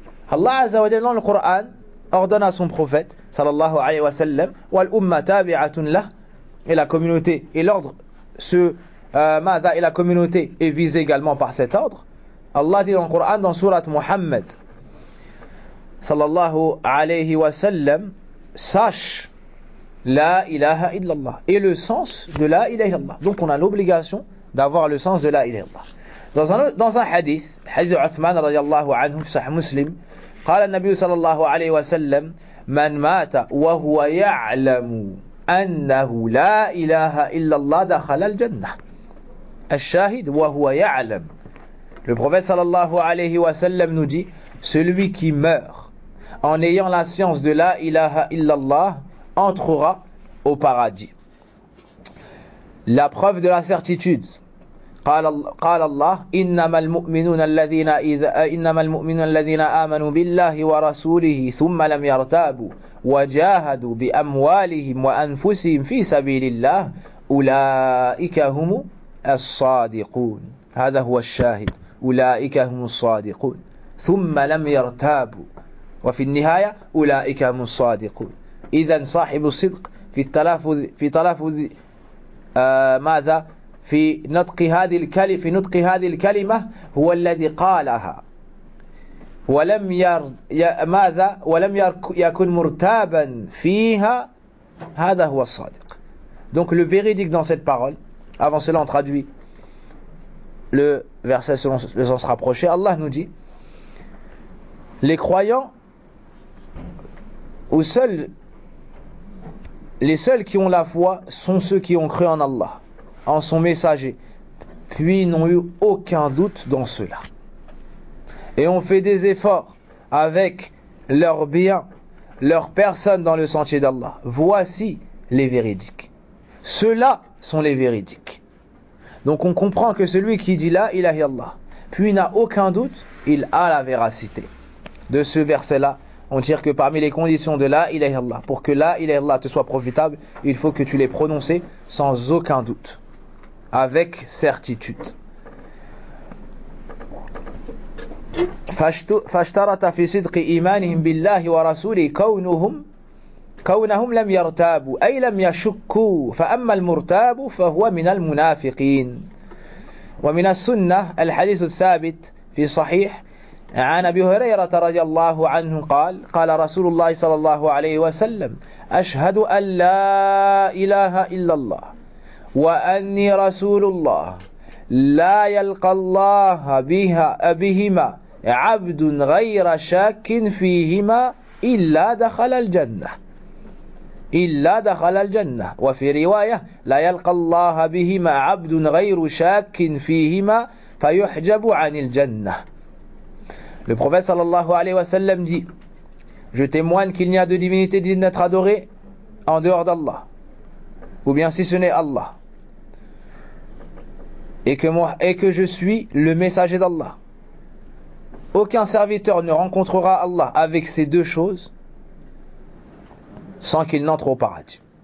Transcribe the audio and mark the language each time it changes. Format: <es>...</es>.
<fr>Allah azza wa jalla dans le Coran ordonne à son prophète sallallahu alayhi wa sallam</fr> <ar>wal umma tabi'atun lah,</ar> <fr>et la communauté et l'ordre et la communauté est visée également par cet ordre. Allah dit dans le Coran dans sourate Muhammad sallallahu alayhi wa sallam, sache la ilaha illallah et le sens de la ilaha illallah. Donc on a l'obligation d'avoir le sens de la ilaha illallah. Dans un hadith, le hadith d'Uthman radiallahu anhu, sahih muslim,</fr> <ar>قال النبي صلى الله عليه وسلم من مات وهو يعلم أنه لا إله إلا الله دخل الجنة الشاهد وهو يعلم.</ar> <fr>Le prophète صلى الله عليه وسلم nous dit celui qui meurt en ayant la science de la ilaha illallah entrera au paradis. La preuve de la certitude.</fr> <ar>قال الله إنما المؤمنون الذين آمنوا بالله ورسوله ثم لم يرتابوا وجاهدوا بأموالهم وأنفسهم في سبيل الله أولئك هم الصادقون. هذا هو الشاهد أولئك هم الصادقون. ثم لم يرتابوا وفي النهاية أولئك هم الصادقون. إذن صاحب الصدق في تلفظ ماذا في نطق هذه الكلمة هو الذي قالها ولم يكن مرتابا فيها هذا هو الصادق.</ar> <fr>Donc le véridique dans cette parole, avant cela on traduit le verset selon le sens rapproché. Allah nous dit les croyants où seuls les seuls qui ont la foi sont ceux qui ont cru en Allah, en son messager, puis n'ont eu aucun doute dans cela. Et ont fait des efforts avec leurs biens, leurs personnes dans le sentier d'Allah. Voici les véridiques. Ceux-là sont les véridiques. Donc on comprend que celui qui dit la ilaha illallah, puis il n'a aucun doute, il a la véracité. De ce verset-là, on tire que parmi les conditions de la ilaha illallah, pour que la ilaha illallah te soit profitable, il faut que tu l'aies prononcé sans aucun doute, avec certitude.</fr> <ar>فاشترط في صدق إيمانهم بالله ورسوله كونهم لم يرتابوا أي لم يشكوا فأما المرتاب فهو من المنافقين ومن السنة الحديث الثابت في صحيح عن أبي هريرة رضي الله عنه قال قال رسول الله صلى الله عليه وسلم أشهد أن لا إله إلا الله وأني رسول الله لا يلقى الله بهما عبد غير شاك فيهما إلا دخل الجنة إلا دخل الجنة وفي رواية لا يلقى الله بهما عبد غير شاك فيهما فيحجب عن الجنة.</ar> <fr>Le prophète sallallahu alayhi wa sallam dit: je témoigne qu'il n'y a de divinité digne d'être adorée en dehors d'Allah, ou bien si ce n'est Allah, et que je suis le messager d'Allah. Aucun serviteur ne rencontrera Allah avec ces deux choses sans qu'il n'entre au paradis.</fr>